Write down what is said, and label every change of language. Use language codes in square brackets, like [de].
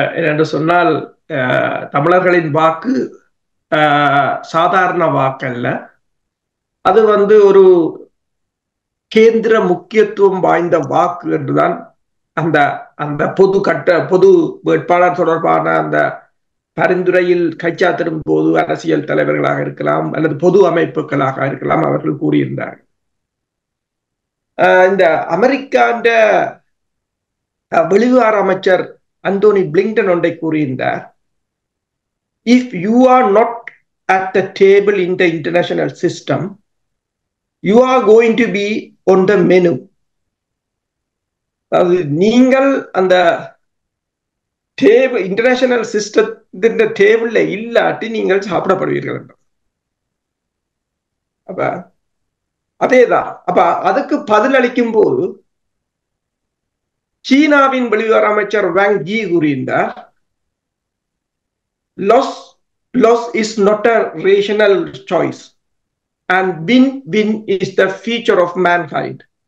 [ta] என்று சொன்னால் தமிழர்களின் வாக்கு சாதாரண வாக்கல்ல, அது ஒரு கேந்திர முக்கியத்துவம் வாய்ந்த வாக்கு என்றுதான் அந்த அந்த பொது வேட்பாளர் தொடர்பான அந்த பரிந்துரையில் கைச்சாத்திடும் போது அரசியல் தலைவர்களாக இருக்கலாம் அல்லது பொது அமைப்புகளாக இருக்கலாம் அவர்கள் கூறியிருந்தார்கள். இந்த அமெரிக்காண்ட வெளிவார அமைச்சர் அந்தோனி பிளிங்டன் ஒன்றை கூறியிருந்தார். [en] If you are not at the table in the international system, you are going to be on the menu. [ta] அது நீங்கள் அந்த டேபிள், இன்டர்நேஷனல் சிஸ்டத்தின் டேபிள்ல இல்லாட்டி நீங்கள் சாப்பிடப்படுவீர்கள். அப்ப அதேதான். அப்ப அதுக்கு பதிலளிக்கும் போது சீனாவின் வெளிவார அமைச்சர் வாங் யி கூறியிருந்தார், [en] loss is not a rational choice and win is the future of mankind.